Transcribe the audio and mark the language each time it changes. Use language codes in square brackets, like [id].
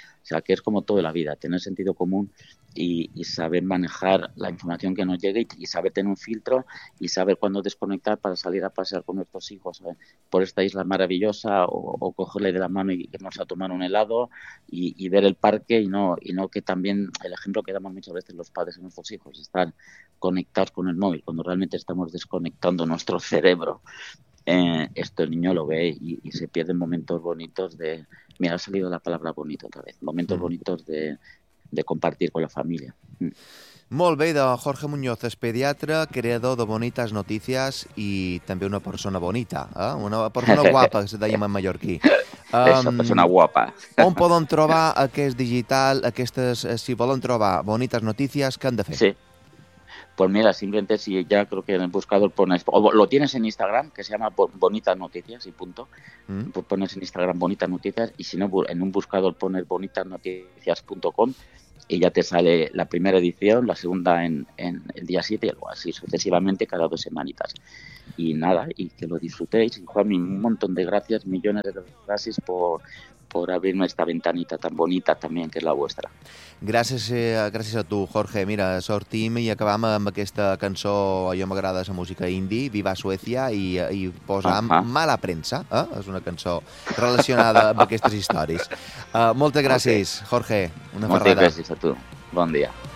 [es] O sea, que es como toda la vida, tener sentido común y saber manejar la información que nos llegue y saber tener un filtro y saber cuándo desconectar para salir a pasear con nuestros hijos, ¿sabes?, por esta isla maravillosa o cogerle de la mano y irnos a tomar un helado y ver el parque y no que también el ejemplo que damos muchas veces los padres a nuestros hijos, estar conectados con el móvil cuando realmente estamos desconectando nuestro cerebro. Esto el niño lo ve y se pierden momentos bonitos de... Me ha salido la palabra bonito otra vez. Momentos bonitos de compartir con la familia. [ca] Molt bé, de Jorge Muñoz, és pediatre, creador de Bonitas Noticias i també una persona bonita, eh? Una persona guapa, que se dèiem en mallorquí. [es] Esa persona guapa. [ca] On poden trobar aquest digital, aquestes, si volen trobar Bonitas Noticias, què han de fer? Sí. [es] Pues mira, simplemente si ya creo que en el buscador pones, o lo tienes en Instagram, que se llama Bonitas Noticias y punto, pues pones en Instagram Bonitas Noticias, y si no, en un buscador pones bonitasnoticias.com y ya te sale la primera edición, la segunda en el día 7 y algo así sucesivamente cada dos semanitas. Y nada, y que lo disfrutéis. Juanmi, un montón de gracias, millones de gracias por abrirme esta ventanita tan bonita también, [ca] que és la vostra. Gràcies a tu, Jorge. Mira, sortim i acabam amb aquesta cançó, jo m'agrada la música indie, Viva Suècia, i posam Mala Premsa, eh? És una cançó relacionada amb aquestes històries. Moltes gràcies, okay. Jorge. Moltes gràcies a tu. Bon dia.